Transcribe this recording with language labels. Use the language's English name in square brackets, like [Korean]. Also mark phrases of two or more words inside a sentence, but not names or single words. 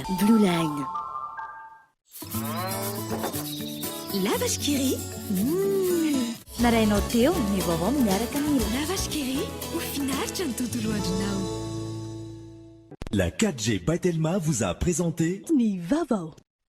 [Malagasy] Blue Line. La vache qui rit. Narainao teo ny vaovao miaraka amin'ny La vache qui rit ho finaritra ny tontolo andronao. [French] La 4G by Telma vous a présenté [Malagasy] Ny Vaovao.